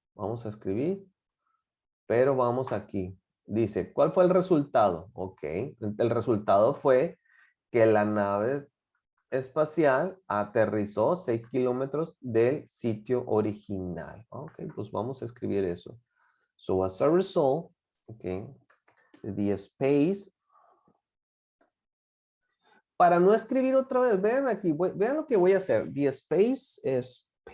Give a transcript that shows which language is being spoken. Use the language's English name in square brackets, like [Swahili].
[Spanish] Vamos a escribir, pero vamos aquí. Dice, ¿cuál fue el resultado? Ok, el resultado fue que la nave espacial aterrizó 6 kilómetros del sitio original. Ok, pues vamos a escribir eso. [English] So as a result, okay, the space. [Spanish] Para no escribir otra vez, vean aquí, vean lo que voy a hacer. The spacecraft.